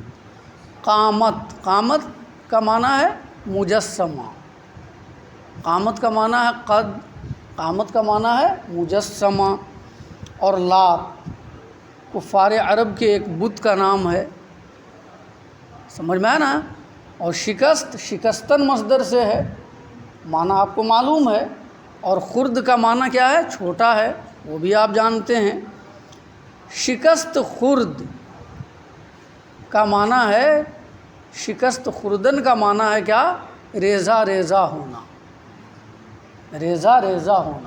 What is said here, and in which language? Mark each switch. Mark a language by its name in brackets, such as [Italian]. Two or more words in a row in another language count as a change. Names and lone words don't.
[Urdu] قامت کا معنی ہے مجسمہ، قامت کا معنی ہے قد، قامت کا معنی ہے مجسمہ۔ اور لات کفار عرب کے ایک بت کا نام ہے، سمجھ میں آیا نا؟ اور شکست شکستن مصدر سے ہے، معنی آپ کو معلوم ہے، اور خرد کا معنی کیا ہے؟ چھوٹا ہے، وہ بھی آپ جانتے ہیں۔ شکست خرد کا معنی ہے، شکست خردن کا معنی ہے کیا؟ ریزہ ریزہ ہونا، ریزہ ریزہ ہونا۔